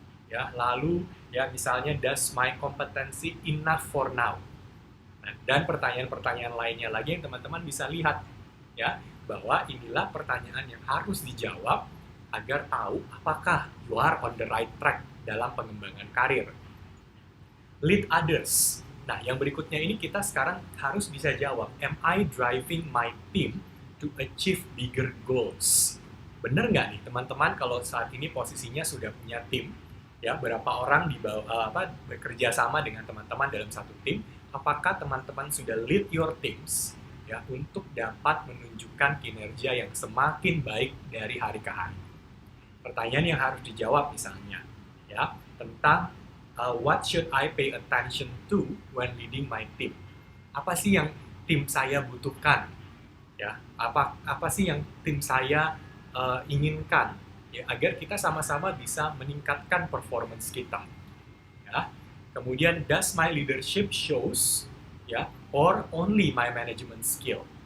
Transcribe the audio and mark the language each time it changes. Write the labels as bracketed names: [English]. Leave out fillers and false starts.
[Indonesian] Ya, lalu ya misalnya [English] does my competency enough for now? [Indonesian] Nah, dan pertanyaan-pertanyaan lainnya lagi yang teman-teman bisa lihat ya bahwa inilah pertanyaan yang harus dijawab agar tahu apakah [English] you are on the right track [Indonesian] dalam pengembangan karir. [English] Lead others. [Indonesian] Nah, yang berikutnya ini kita sekarang harus bisa jawab, [English] am I driving my team to achieve bigger goals? [Indonesian] Bener nggak nih teman-teman kalau saat ini posisinya sudah punya tim, ya berapa orang bekerja sama dengan teman-teman dalam satu tim, apakah teman-teman sudah [English] lead your teams [Indonesian] ya untuk dapat menunjukkan kinerja yang semakin baik dari hari ke hari? Pertanyaan yang harus dijawab misalnya ya tentang [English] what should I pay attention to when leading my team? [Indonesian] Apa sih yang tim saya butuhkan? Ya, apa sih yang tim saya inginkan? Ya, agar kita sama-sama bisa meningkatkan performance kita. Ya. Kemudian, [English] does my leadership shows ya or only my management skill?